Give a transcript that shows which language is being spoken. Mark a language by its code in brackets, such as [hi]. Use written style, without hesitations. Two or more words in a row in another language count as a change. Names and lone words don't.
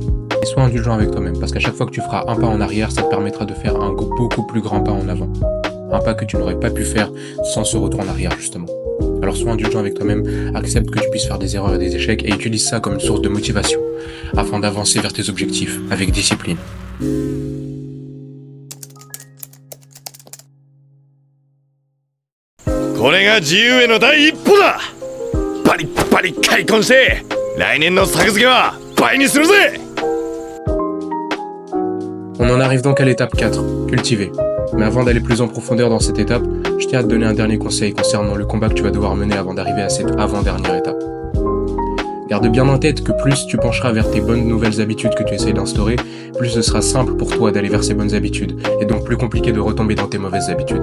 [fr] Et sois indulgent avec toi-même, parce qu'à chaque fois que tu feras un pas en arrière, ça te permettra de faire un beaucoup plus grand pas en avant. Un pas que tu n'aurais pas pu faire sans ce retour en arrière, justement. Alors sois indulgent avec toi-même, accepte que tu puisses faire des erreurs et des échecs et utilise ça comme une source de motivation afin d'avancer vers tes objectifs avec discipline. [ja] これが自由への第一歩だ。パリッパリ開墾して来年の作付けは倍にするぜ。 [fr] On en arrive donc à l'étape 4, cultiver. Mais avant d'aller plus en profondeur dans cette étape, je tiens à te donner un dernier conseil concernant le combat que tu vas devoir mener avant d'arriver à cette avant-dernière étape. Garde bien en tête que plus tu pencheras vers tes bonnes nouvelles habitudes que tu essayes d'instaurer, plus ce sera simple pour toi d'aller vers ces bonnes habitudes, et donc plus compliqué de retomber dans tes mauvaises habitudes.